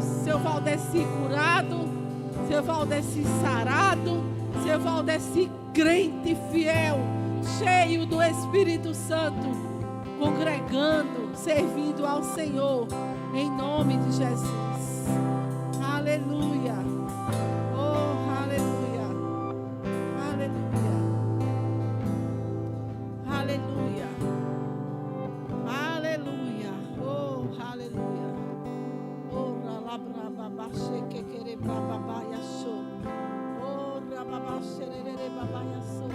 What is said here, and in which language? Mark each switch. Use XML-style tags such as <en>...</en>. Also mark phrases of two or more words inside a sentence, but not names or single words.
<pt>Seu Valdeci curado, seu Valdeci sarado, seu Valdeci crente fiel, cheio do Espírito Santo, congregando, servindo ao Senhor, em nome de Jesus. Aleluia. Oh, aleluia. Aleluia. Aleluia. Aleluia. Oh, aleluia. Oh, ralabrababaxe que quere bababaia show. Oh, rababaxe rere babaia show.</pt>